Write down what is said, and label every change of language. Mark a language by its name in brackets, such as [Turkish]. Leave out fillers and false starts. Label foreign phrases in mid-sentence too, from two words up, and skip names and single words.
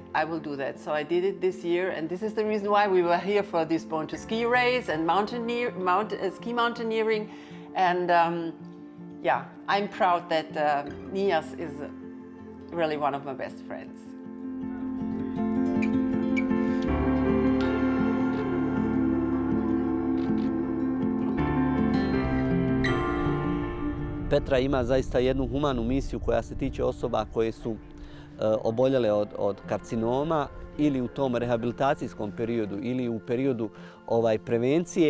[English] I will do that. So I did it this year, and this is the reason why we were here for this Born to Ski race and ski mountaineering. And I'm proud that Nijas is really one of my best friends. [Croatian] Petra ima zaista jednu humanu misiju koja se tiče osoba koje su oboljele od karcinoma ili u tom rehabilitacijskom periodu ili u periodu prevencije.